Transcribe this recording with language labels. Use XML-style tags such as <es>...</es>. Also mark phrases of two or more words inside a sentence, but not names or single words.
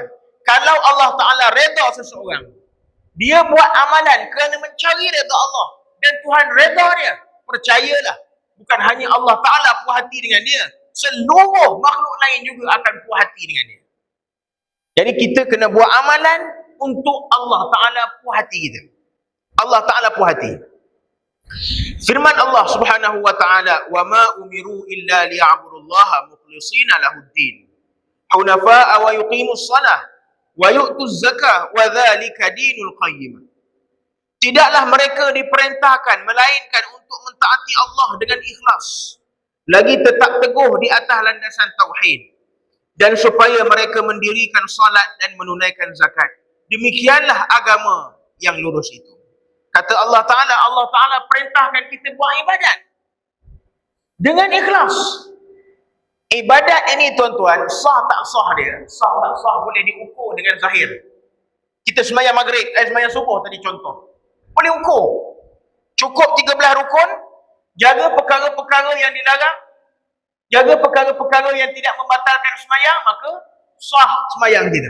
<ms>Kalau Allah Ta'ala redha seseorang, dia buat amalan kerana mencari redha Allah, dan Tuhan redha dia, percayalah, bukan hanya Allah Ta'ala puas hati dengan dia, seluruh makhluk lain juga akan puas hati dengan dia. Jadi kita kena buat amalan untuk Allah Ta'ala puas hati kita. Allah Ta'ala puas hati. Firman Allah</ms> <ar>سبحانه وتعالى وما أمروا إلا ليعبدوا الله مخلصين له الدين حنفاء ويقيموا الصلاة ويؤتوا الزكاة وذلك دين القيمة."</ar> <ms>Tidaklah mereka diperintahkan melainkan untuk mentaati Allah dengan ikhlas, lagi tetap teguh di atas landasan tauhid, dan supaya mereka mendirikan salat dan menunaikan zakat. Demikianlah agama yang lurus itu. Kata Allah Ta'ala perintahkan kita buat ibadat dengan ikhlas. Ibadat ini, tuan-tuan, sah tak sah dia, sah tak sah boleh diukur dengan zahir. Kita semayang maghrib, semayang subuh tadi contoh, boleh ukur. Cukup 13 rukun, jaga perkara-perkara yang dilarang, jaga perkara-perkara yang tidak membatalkan semayang, maka sah semayang kita.</ms>